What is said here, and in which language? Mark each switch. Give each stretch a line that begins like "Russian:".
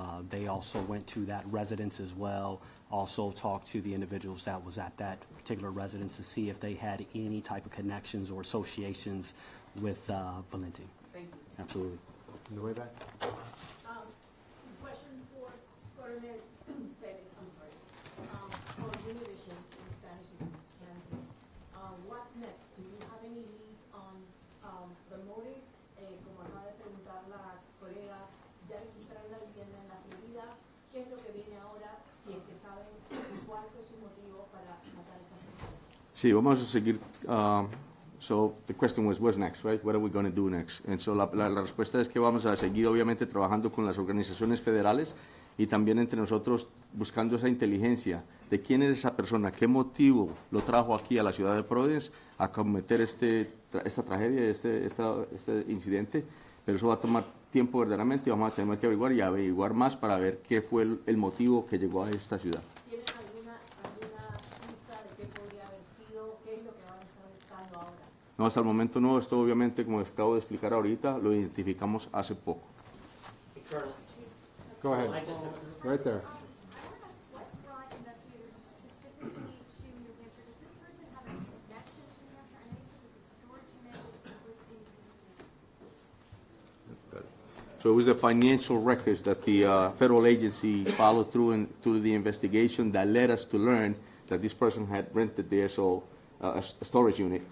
English: They also went to that residence as well, also talked to the individuals that was at that particular residence to see if they had any type of connections or associations with Valenti. Thank you. Absolutely. On the way back. Question for Coronel Perez, I'm sorry. For Univision in Spanish and Cantonese, what's next? Do you have any leads on the motives?
Spanish: Como acaba de preguntar la colega, ya registraron la vivienda en la Florida. ¿Qué es lo que viene ahora? Si es que saben cuál fue su motivo para matar a esa persona. Sí, vamos a seguir.
English: So the question was, what's next, right? What are we going to do next? And so
Spanish: la respuesta es que vamos a seguir, obviamente, trabajando con las organizaciones federales y también entre nosotros buscando esa inteligencia de quién es esa persona, qué motivo lo trajo aquí a la ciudad de Providence a cometer esta tragedia, este incidente. Pero eso va a tomar tiempo verdaderamente y vamos a tener que averiguar más para ver qué fue el motivo que llegó a esta ciudad. ¿Tienen alguna pista de qué podría haber sido? ¿Qué es lo que van a estar buscando ahora? No, hasta el momento no. Esto obviamente, como acabo de explicar ahorita, lo identificamos hace poco.
English: Go ahead. Right there. What brought investigators specifically to New Hampshire? Does this person have a connection to New Hampshire? I know you said that the storage unit was in So it was the financial records that the federal agency followed through the investigation that led us to learn that this person had rented there, so a storage unit.